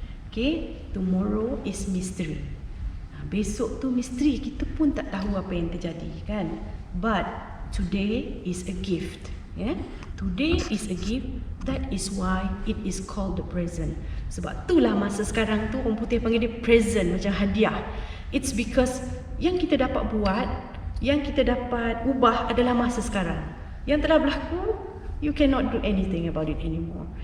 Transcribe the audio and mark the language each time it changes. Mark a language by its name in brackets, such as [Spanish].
[English] Okay, tomorrow is mystery. [Malay] Besok tu misteri, kita pun tak tahu apa yang terjadi, kan. [English] But today is a gift, yeah? Today is a gift. That is why it is called the present. [Malay] Sebab itulah masa sekarang tu orang putih panggil dia present, macam hadiah. [English] It's because [Malay] yang kita dapat buat, yang kita dapat ubah adalah masa sekarang. Yang telah berlaku, [English] you cannot do anything about it anymore.